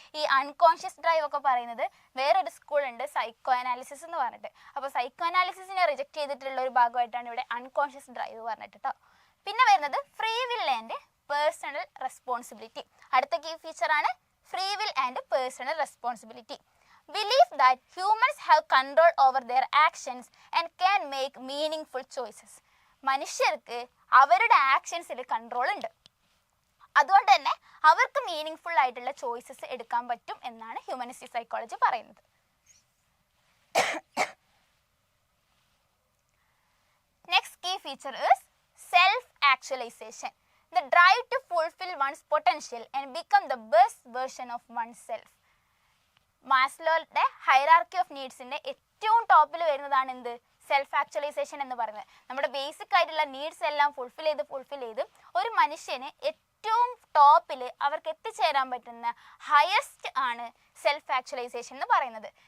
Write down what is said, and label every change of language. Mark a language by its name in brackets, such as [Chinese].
[Malayalam] ഈ unconscious drive ഒക്കെ പറയുന്നത് വേറൊരു സ്കൂളുണ്ട്, സൈക്കോ അനാലിസിസ് എന്ന് പറഞ്ഞിട്ട്. അപ്പോൾ സൈക്കോ അനാലിസിസിനെ റിജക്ട് ചെയ്തിട്ടുള്ള ഒരു ഭാഗമായിട്ടാണ് ഇവിടെ അൺകോൺഷ്യസ് ഡ്രൈവ് പറഞ്ഞിട്ട് കേട്ടോ. പിന്നെ വരുന്നത് free will and personal responsibility. അടുത്ത കീ ഫീച്ചർ ആണ് free will and personal responsibility. [English] Believe that humans have control over their actions and can make meaningful choices. [Malayalam] മനുഷ്യർക്ക് അവരുടെ ആക്ഷൻസിൽ കൺട്രോൾ ഉണ്ട്, അതുകൊണ്ട് തന്നെ അവർക്ക് മീനിങ് ആയിട്ടുള്ള ചോയ്സസ് എടുക്കാൻ പറ്റും എന്നാണ് ഹ്യൂമനിസ്റ്റിക് സൈക്കോളജി പറയുന്നത്. [English] Next key feature is self-actualization. The drive to fulfill one's potential and become the best version of oneself. [Malayalam] മാസ്ലോയുടെ hierarchy of നീഡ്സിന്റെ ഏറ്റവും ടോപ്പിൽ വരുന്നതാണ് എന്ത്? സെൽഫ് ആക്ച്വലൈസേഷൻ എന്ന് പറയുന്നത്. നമ്മുടെ ബേസിക് ആയിട്ടുള്ള നീഡ്സ് എല്ലാം ഫുൾഫിൽ ചെയ്ത് ഒരു മനുഷ്യന് ഏറ്റവും ടോപ്പിൽ അവർക്ക് എത്തിച്ചേരാൻ പറ്റുന്ന ഹയസ്റ്റ് ആണ് സെൽഫ് ആക്ച്വലൈസേഷൻ എന്ന് പറയുന്നത്.